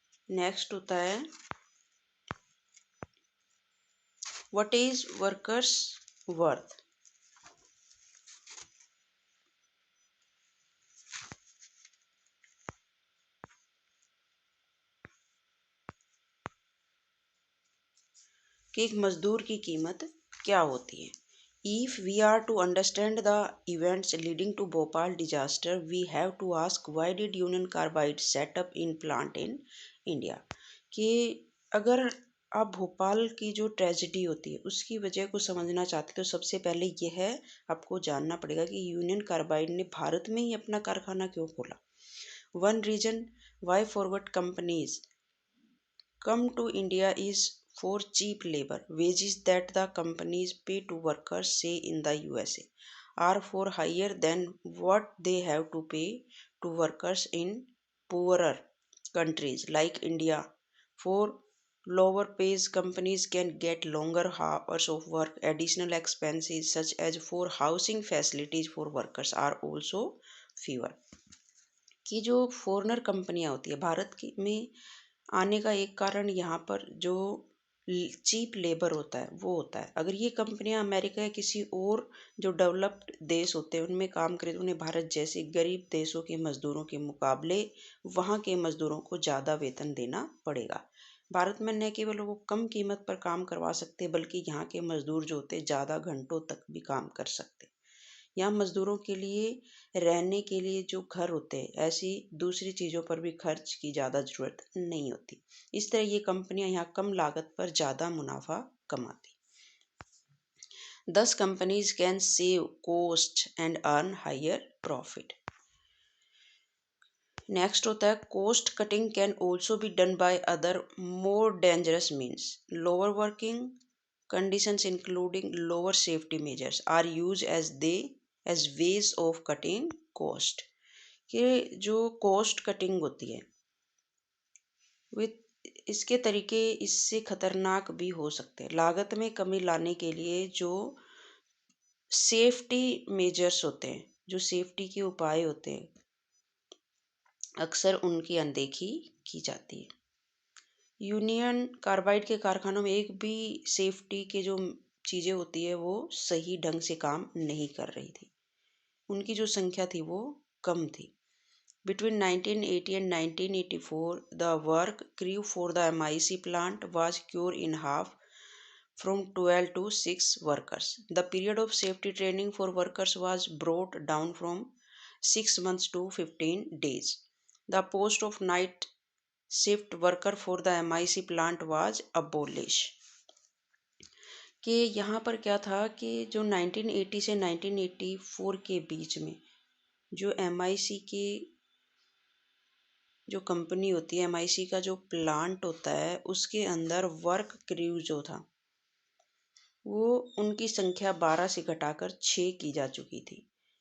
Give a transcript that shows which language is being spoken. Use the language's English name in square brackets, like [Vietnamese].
[English] next [Hindi] होता है [English] What is workers worth. [Hindi] कि एक मजदूर की कीमत क्या होती है। [English] If we are to understand the events leading to Bhopal disaster, we have to ask why did Union Carbide set up in plant in India? [Hindi] कि अगर आप भोपाल की जो ट्रेजेडी होती है उसकी वजह को समझना चाहते तो सबसे पहले यह है आपको जानना पड़ेगा कि यूनियन कार्बाइड ने भारत में ही अपना कारखाना क्यों खोला। [English] One reason why forward companies come to India is for cheap labor. Wages that the companies pay to workers, say in the USA, are for higher than what they have to pay to workers in poorer countries like India. For lower pays, companies can get longer hours of work. Additional expenses such as for housing facilities for workers are also fewer. [Hindi] कि जो foreigner कंपनियां होती है भारत की में आने का एक कारण यहाँ पर जो चीप लेबर होता है वो होता है। अगर ये कंपनियां अमेरिका या किसी और जो डेवलप्ड देश होते हैं उनमें काम करें तो उन्हें भारत जैसे गरीब देशों के मजदूरों के मुकाबले वहाँ के मजदूरों को ज़्यादा वेतन देना पड़ेगा। भारत में न केवल वो कम कीमत पर काम करवा सकते हैं बल्कि यहाँ के मजदूर जो होते हैं ज़्यादा घंटों तक भी काम कर सकते हैं। यहाँ मजदूरों के लिए रहने के लिए जो घर होते हैं ऐसी दूसरी चीज़ों पर भी खर्च की ज़्यादा ज़रूरत नहीं होती। इस तरह ये कंपनियां यहाँ कम लागत पर ज़्यादा मुनाफा कमाती। [English] Thus companies can save cost and earn higher profit. Next [Hindi] होता है [English] Cost cutting can also be done by other more dangerous means lower working conditions including lower safety measures are used as ways of cutting cost। [Hindi] कि जो coast cutting होती है with इसके तरीके इससे खतरनाक भी हो सकते हैं। लागत में कमी लाने के लिए जो सेफ्टी मेजर्स होते हैं, जो सेफ्टी के उपाय होते हैं, अक्सर उनकी अनदेखी की जाती है। यूनियन कार्बाइड के कारखानों में एक भी सेफ्टी के जो चीज़ें होती है वो सही ढंग से काम नहीं कर रही थी। उनकी जो संख्या थी वो कम थी। [English] Between 1980 and 1984, the work crew for the MIC plant was cut in half from 12 to 6 workers. The period of safety training for workers was brought down from 6 months to 15 days. The post of night shift worker for the MIC plant was abolished। [Hindi] कि यहाँ पर क्या था कि जो 1980 से 1984 के बीच में जो MIC की जो कंपनी होती है MIC का जो प्लांट होता है उसके अंदर वर्क क्रू जो था वो उनकी संख्या 12 से घटाकर 6 की जा चुकी थी।